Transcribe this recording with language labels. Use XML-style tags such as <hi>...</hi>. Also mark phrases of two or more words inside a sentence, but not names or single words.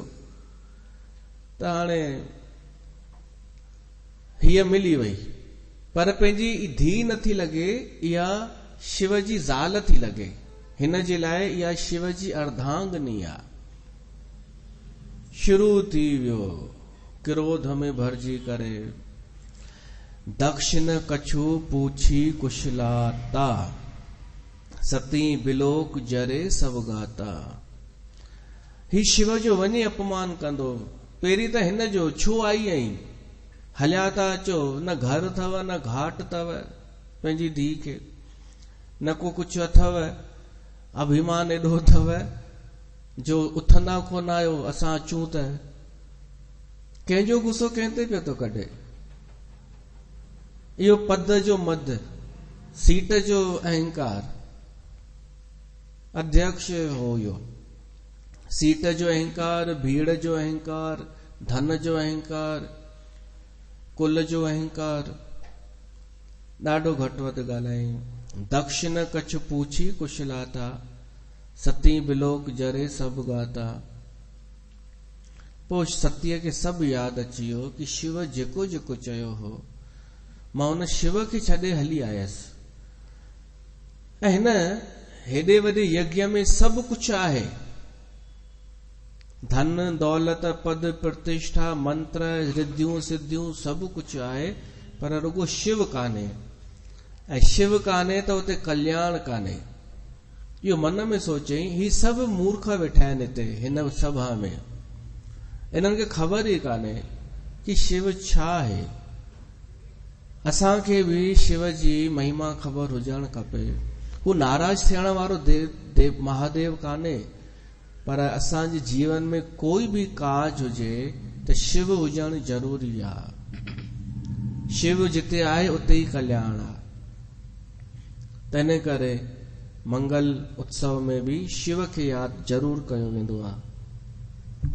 <sd>त हाणे हीअ मिली वई, पर पंहिंजी धीउ नथी लॻे, इहा शिव जी ज़ाल थी लॻे। हिन जे लाइ इहा शिव जी अर्धांगनी आहे। शुरू थी वियो क्रोध में भरिजी करे,</sd> <awa>दक्ष न कछु पूछी कुशलाता, सती बिलोक जरे सब गाता।</awa> <sd>ही शिव जो वञे अपमान कंदो। पहिरीं त हिन जो छो आई आई, हलिया था अचो, न घर अथव न घाट अथव, पंहिंजी धीउ खे न को कुझु अथव, अभिमान एॾो अथव जो उथंदा कोन आहियो, असां अचूं त। कंहिंजो गुस्सो कंहिं ते पियो थो कढे। इहो पद जो मद, सीट जो अहंकार। अध्यक्ष हो इहो, सीट जो अहंकार, भीड़ जो अहंकार, धन जो अहंकार, कुल जो अहंकार। ॾाढो घटि वधि ॻाल्हायूं।</sd> <awa>दक्ष न कछु पूछी कुशलाता, सती बिलोक जरे सब गाता।</awa> <sd>पोइ सतीअ खे सभु यादि अची वियो कि शिव जेको जेको चयो हो, मां हुन शिव खे छॾे हली आयसि। ऐं हिन हेॾे वॾे यज्ञ में सभु कुझु आहे, धन दौलत पद प्रतिष्ठा मंत्र रिद्धियूं सिद्धियूं सभु कुझु आहे, पर रुगो शिव कान्हे। ऐं शिव कान्हे त उते कल्याण कान्हे। इहो मन में सोचई, ही सभु मूर्ख वेठा आहिनि हिते हिन सभा में, इन्हनि खे ख़बर ई कान्हे कि शिव छा आहे। असांखे बि शिव जी महिमा ख़बर हुजणु खपे। हू नाराज थियण वारो देव महादेव कान्हे, पर असांजे जीवन में कोई भी काज हुजे त शिव हुजणु ज़रूरी आहे। शिव जिते आहे उते ई कल्याण आहे। तंहिं करे मंगल उत्सव में भी शिव खे यादि ज़रूर कयो वेंदो आहे।</sd>